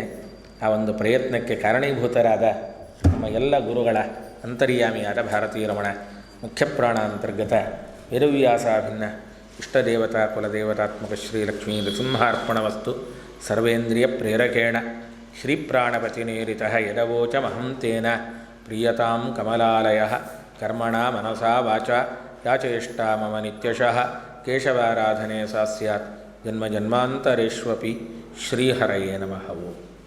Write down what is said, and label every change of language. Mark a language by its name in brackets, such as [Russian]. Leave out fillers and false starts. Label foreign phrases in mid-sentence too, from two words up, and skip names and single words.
[Kannada] ಆ ಒಂದು ಪ್ರಯತ್ನಕ್ಕೆ ಕಾರಣೀಭೂತರಾದ ನಮ್ಮ ಎಲ್ಲ ಗುರುಗಳ ಅಂತರ್ಯಾಮಿಯಾದ [Sanskrit] ಭಾರತೀಯ ರಮಣ ಮುಖ್ಯಪ್ರಾಣ ಅಂತರ್ಗತ ವೇದವ್ಯಾಸಾಭಿನ್ನ ಇಷ್ಟದೇವತಾ ಕುಲದೇವತಾತ್ಮಕ ಶ್ರೀ ಲಕ್ಷ್ಮೀ ನೃಸಿಂಹಾರ್ಪಣವಸ್ತು. ಸರ್ವೇಂದ್ರಿಯ ಪ್ರೇರಕೇಣ ಶ್ರೀಪ್ರಾಣಪತಿನೇರಿತ ಯದವೋಚಮಹಂ ತೇನ ಪ್ರೀಯತಾಂ ಕಮಲಾಲಯ ಕರ್ಮಣ ಮನಸಾ ವಾಚಾ ಯಾಚೇಷ್ಟಾ ಮಮ ನಿತ್ಯಶಃ ಕೇಶವಾರಾಧನೆ ಸಾ ಸ್ಯಾತ್ ಜನ್ಮಜನ್ಮಾಂತರೇಷ್ವಪಿ. ಶ್ರೀಹರಯೇ ನಮಃ.